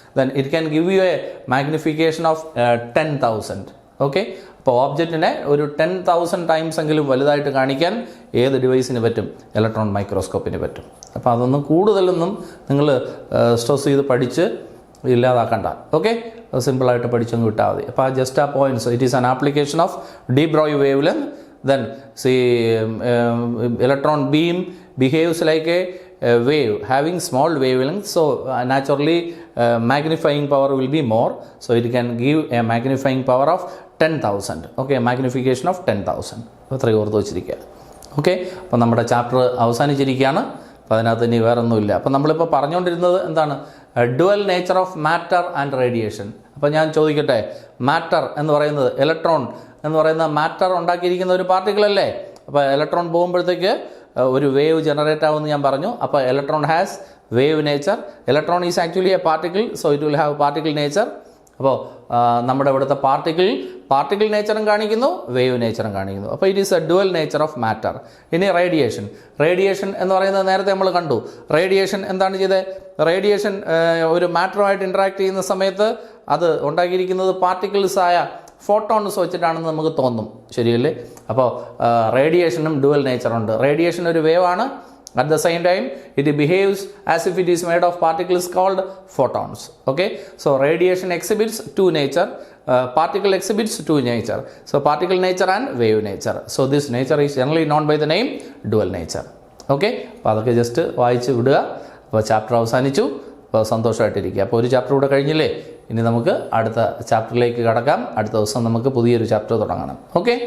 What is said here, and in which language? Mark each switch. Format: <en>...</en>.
<en>Then it can give you a magnification of 10,000.</en> <ml>Okay, അപ്പോൾ ഓബ്ജക്റ്റിനെ ഒരു 10,000 times എങ്കിലും വലുതായിട്ട് കാണിക്കാൻ ഏത് ഡിവൈസിന് പറ്റും? ഇലക്ട്രോൺ മൈക്രോസ്കോപ്പിന് പറ്റും. അപ്പോൾ അതൊന്നും കൂടുതലൊന്നും നിങ്ങൾ സ്ട്രെസ് ചെയ്ത് പഠിച്ച് ഇല്ലാതാക്കണ്ട. ഓക്കെ, സിമ്പിളായിട്ട് പഠിച്ചൊന്ന് വിട്ടാൽ മതി. അപ്പോൾ ജസ്റ്റ് ആ points,</ml> <en>It is an application of de Broglie wavelength. Then see, electron beam behaves like a wave having small wavelength. So naturally magnifying power will be more. So it can give a magnifying power of 10,000. Okay, magnification of 10,000.</en> <ml>അത്രയും ഓർത്ത് വെച്ചിരിക്കുക. Okay, അപ്പോൾ നമ്മുടെ chapter അവസാനിച്ചിരിക്കുകയാണ്. അപ്പോൾ അതിനകത്ത് ഇനി വേറെ ഒന്നുമില്ല. അപ്പോൾ നമ്മളിപ്പോൾ പറഞ്ഞുകൊണ്ടിരുന്നത് എന്താണ്?</ml> <en>Dual nature of matter and radiation.</en> <ml>അപ്പോൾ ഞാൻ ചോദിക്കട്ടെ, മാറ്റർ എന്ന് പറയുന്നത്, ഇലക്ട്രോൺ എന്ന് പറയുന്ന മാറ്റർ ഉണ്ടാക്കിയിരിക്കുന്ന ഒരു പാർട്ടിക്കിൾ അല്ലേ? അപ്പോൾ ഇലക്ട്രോൺ പോകുമ്പോഴത്തേക്ക് ഒരു വേവ് ജനറേറ്റ് ആവുമെന്ന് ഞാൻ പറഞ്ഞു.</ml> <en>അപ്പോൾ electron has wave nature. Electron is actually a particle, so it will have particle nature.</en> <ml>അപ്പോൾ നമ്മുടെ ഇവിടുത്തെ പാർട്ടിക്കിൾ നേച്ചറും കാണിക്കുന്നു, വേവ് നേച്ചറും കാണിക്കുന്നു. അപ്പോൾ</ml> <en>It is a dual nature of matter.</en> <ml>ഇനി റേഡിയേഷൻ എന്ന് പറയുന്നത് നേരത്തെ നമ്മൾ കണ്ടു. റേഡിയേഷൻ എന്താണ് ചെയ്തത്? റേഡിയേഷൻ ഒരു മാറ്ററുമായിട്ട് ഇൻട്രാക്ട് ചെയ്യുന്ന സമയത്ത് അത് ഉണ്ടാക്കിയിരിക്കുന്നത് പാർട്ടിക്കിൾസായ ഫോട്ടോൺസ് വെച്ചിട്ടാണെന്ന് നമുക്ക് തോന്നും, ശരിയല്ലേ? അപ്പോൾ റേഡിയേഷനും ഡുവൽ നേച്ചറുണ്ട്. റേഡിയേഷൻ ഒരു വേവാണ്.</ml> <en>At the same time, it behaves as if it is made of particles called photons. Okay, so radiation exhibits two nature, particle exhibits two nature. So particle nature and wave nature. So this nature is generally known by the name dual nature.</en> <ml>Okay, അപ്പോൾ അതൊക്കെ just വായിച്ച് വിടുക. അപ്പോൾ chapter അവസാനിച്ചു. അപ്പോൾ സന്തോഷമായിട്ടിരിക്കുക. അപ്പോൾ ഒരു chapter കൂടെ കഴിഞ്ഞില്ലേ, ഇനി നമുക്ക് അടുത്ത ചാപ്റ്ററിലേക്ക് കടക്കാം. അടുത്ത ദിവസം നമുക്ക് പുതിയൊരു ചാപ്റ്റർ തുടങ്ങണം. ഓക്കെ.</ml>